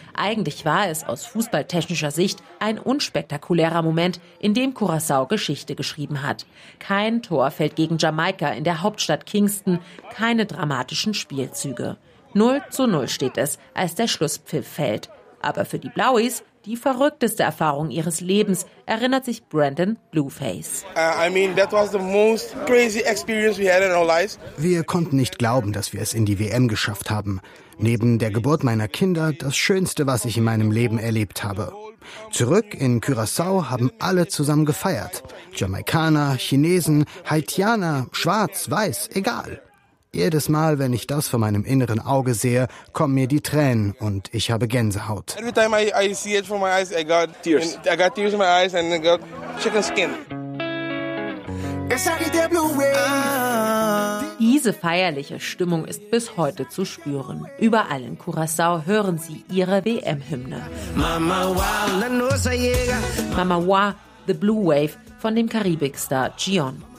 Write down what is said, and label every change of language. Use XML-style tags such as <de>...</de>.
<de>Eigentlich war es aus fußballtechnischer Sicht ein unspektakulärer Moment, in dem Curaçao Geschichte geschrieben hat. Kein Tor fällt gegen Jamaika in der Hauptstadt Kingston, keine dramatischen Spielzüge. 0:0 steht es, als der Schlusspfiff fällt. Aber für die Blauis die verrückteste Erfahrung ihres Lebens, erinnert sich Brandon Blueface.</de> <en>That was the most crazy experience we had in our lives.</en> <de>Wir konnten nicht glauben, dass wir es in die WM geschafft haben. Neben der Geburt meiner Kinder, das Schönste, was ich in meinem Leben erlebt habe. Zurück in Curaçao haben alle zusammen gefeiert. Jamaikaner, Chinesen, Haitianer, schwarz, weiß, egal. Jedes Mal, wenn ich das vor meinem inneren Auge sehe, kommen mir die Tränen und ich habe Gänsehaut.</de> <en>Every time I see it from my eyes, I got tears in my eyes and I got chicken skin.</en> <de>Diese feierliche Stimmung ist bis heute zu spüren. Überall in Curaçao hören sie ihre WM-Hymne. Mama Wa, The Blue Wave von dem Karibikstar Gion.</de>